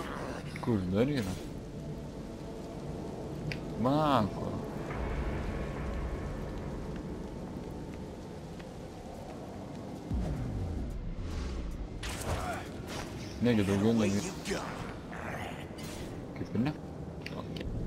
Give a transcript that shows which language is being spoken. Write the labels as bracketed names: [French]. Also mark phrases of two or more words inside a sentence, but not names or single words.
[Lithuanian] Kur dar yra? Mako. Negi daugiau [English] Away [Lithuanian] negi. [English] you go. [Lithuanian] Kaip ir ne? Okay.